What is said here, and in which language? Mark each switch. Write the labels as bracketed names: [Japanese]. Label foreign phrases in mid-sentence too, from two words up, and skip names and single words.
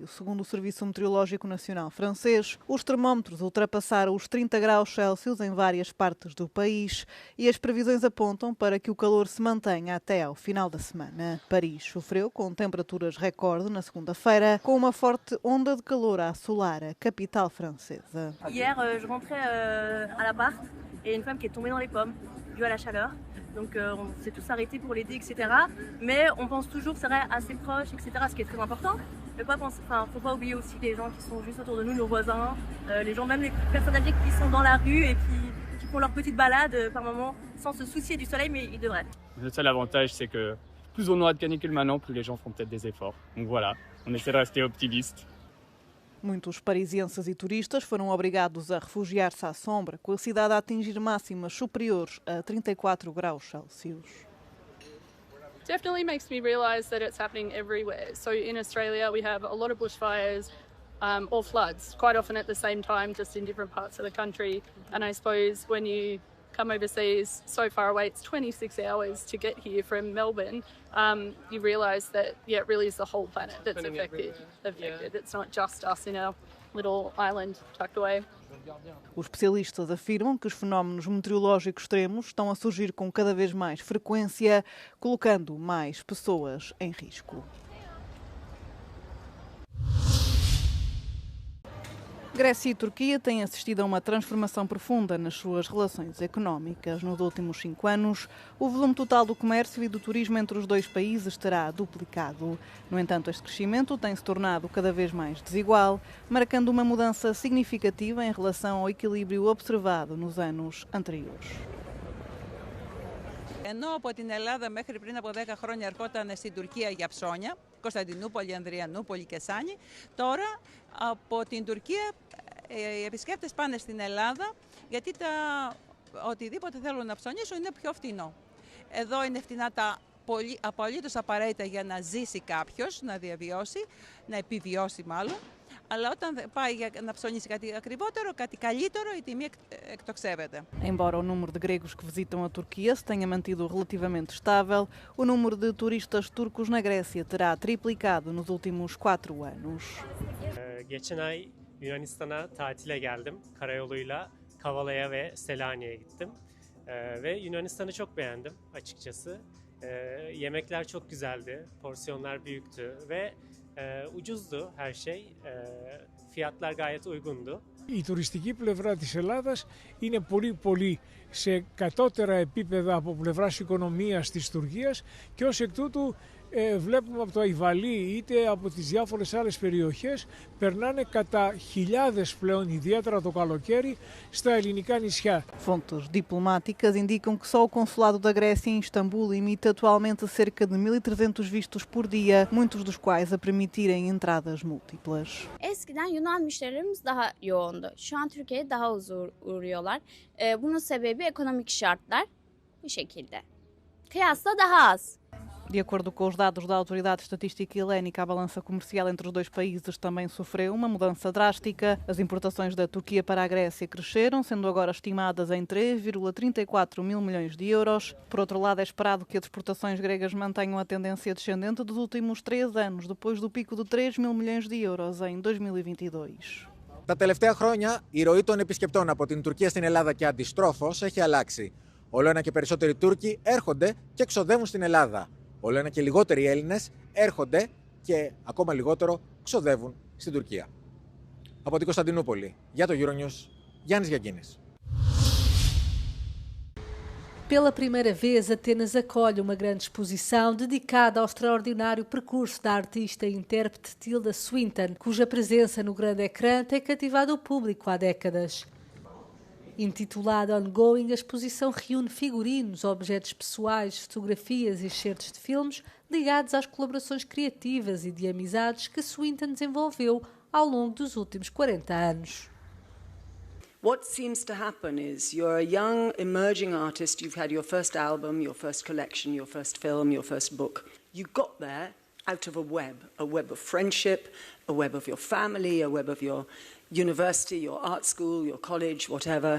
[Portuguese] Segundo o Serviço Meteorológico Nacional francês, os termómetros ultrapassaram os 30 graus Celsius em várias partes do país e as previsões apontam para que o calor se mantenha até ao final da semana. Paris sofreu com temperaturas recorde na segunda-feira, com uma forte onda de calor a assolar a capital francesa. [French] Hier, je rentrais à l'appart et une femme qui est tombée dans les pommes due à la chaleur. Donc on s'est tous arrêtés pour l'aider, etc. Mais on pense toujours que ça serait assez proche, etc. Ce qui est très important. Mais faut pas oublier aussi les gens qui sont juste autour de nous, nos voisins, les gens, même les personnes âgées qui sont dans la rue et qui font leur petite balade par moment sans se soucier du soleil, mais ils devraient. Le seul avantage, c'est que plus on aura de canicule maintenant, plus les gens feront peut-être des efforts. Donc voilà, on essaie de rester optimiste. [Portuguese] Muitos parisienses e turistas foram obrigados a refugiar-se à sombra, com a cidade a atingir máximas superiores a 34 graus Celsius. [English] Definitely makes me realise that it's happening everywhere. So in Australia we have a lot of bushfires or floods, quite often at the same time, just in different parts of the country. And I suppose when you come overseas so far away, it's 26 hours to get here from Melbourne, you realise that, it really is the whole planet that's affected. It's not just us in our little island tucked away. [Portuguese] Os especialistas afirmam que os fenómenos meteorológicos extremos estão a surgir com cada vez mais frequência, colocando mais pessoas em risco. Grécia e Turquia têm assistido a uma transformação profunda nas suas relações económicas. Nos últimos 5 anos, o volume total do comércio e do turismo entre os dois países terá duplicado. No entanto, este crescimento tem se tornado cada vez mais desigual, marcando uma mudança significativa em relação ao equilíbrio observado nos anos anteriores. [Greek] Ενώ από την Ελλάδα μέχρι πριν από 10 χρόνια ερχόταν στην Τουρκία για ψώνια, Κωνσταντινούπολη, Ανδριανούπολη και Σάνι, τώρα από την Τουρκία οι επισκέπτες πάνε στην Ελλάδα γιατί οτιδήποτε θέλουν να ψωνίσουν είναι πιο φτηνό. Εδώ είναι φτηνά τα απολύτως απαραίτητα για να ζήσει κάποιος, να διαβιώσει, να επιβιώσει μάλλον. Αλλά όταν πάει να ψωνίσει κάτι ακριβότερο, κάτι καλύτερο, η τιμή εκτοξεύεται. [Portuguese] Embora o número de gregos que visitam a Turquia se tenha mantido relativamente estável, o número de turistas turcos na Grécia terá triplicado nos últimos 4 anos. [Turkish] Geçen ay Yunanistan'a tatile geldim. Karayoluyla Kavala'ya ve Selanik'e gittim. Ve Yunanistan'ı çok beğendim açıkçası. Yemekler çok güzeldi, porsiyonlar büyüktü ve ucuzdu her şey. Fiyatlar gayet uygundu. [Greek] Η τουριστική πλευρά της Ελλάδας είναι πολύ σε κατώτερα επίπεδα από πλευράς οικονομίας της Τουρκίας και ως εκ τούτου βλέπουμε από το Αϊβαλί είτε από τις διάφορες άλλες περιοχές περνάνε κατά χιλιάδες πλέον, ιδιαίτερα το καλοκαίρι, στα ελληνικά νησιά. [Portuguese] Fontes diplomáticas indicam que só o consulado da Grécia em Istambul emite atualmente cerca de 1.300 vistos por dia, muitos dos quais a permitirem entradas múltiplas. [Turkish] Eskiden Yunan müşterilerimiz daha yoğundu. Şu an Türkiye'ye daha az uğruyorlar. Bunun sebebi ekonomik şartlar bu şekilde. Kıyasla daha az. [Portuguese] De acordo com os dados da Autoridade Estatística Helénica, a balança comercial entre os dois países também sofreu uma mudança drástica. As importações da Turquia para a Grécia cresceram, sendo agora estimadas em 3,34 mil milhões de euros. Por outro lado, é esperado que as exportações gregas mantenham a tendência descendente dos últimos 3 anos, depois do pico de 3 mil milhões de euros em 2022. [Greek] Τα τελευταία χρόνια, η ροή των επισκεπτών από την Τουρκία στην Ελλάδα και αντιστρόφως έχει αλλάξει. Όλο ένα και περισσότεροι Τούρκοι έρχονται και εξοδεύουν στην Ελλάδα. Όλο ένα και λιγότεροι Έλληνες έρχονται και ακόμα λιγότερο ξοδεύουν στην Τουρκία. Από την Κωνσταντινούπολη, για το Euronews, Γιάννης Γιαγκίνης. [Portuguese] Pela primeira vez, Atenas acolhe uma grande exposição dedicada ao extraordinário percurso da artista e intérprete Tilda Swinton, cuja presença no grande ecrã tem cativado o público há décadas. Intitulada Ongoing, a exposição reúne figurinos, objetos pessoais, fotografias e excertos de filmes ligados às colaborações criativas e de amizades que Swinton desenvolveu ao longo dos últimos 40 anos. [English] What seems to happen is you're a young, emerging artist, you've had your first album, your first collection, your first film, your first book. You got there out of a web of friendship, a web of your family, a web of your university, your art school, your college, whatever.